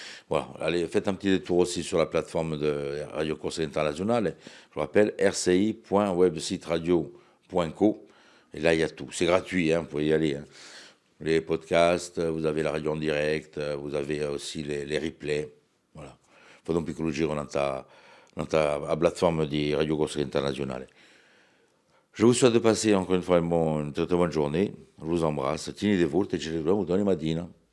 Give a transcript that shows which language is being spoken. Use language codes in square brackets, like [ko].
[fr] Voilà, allez, faites un petit détour aussi sur la plateforme de Radio Corsica Internazionale. Je vous rappelle, rci.websiteradio.co. Et là, il y a tout. C'est gratuit, hein, vous pouvez y aller. Hein. Les podcasts, vous avez la radio en direct, vous avez aussi les replays. Voilà. [it] Fate un piccolo giro nella plateforme di Radio Corsica Internazionale. [fr] Je vous souhaite de passer encore une fois une très bonne journée. Je vous embrasse. [it] Tienete et ci ritroviamo domani mattina.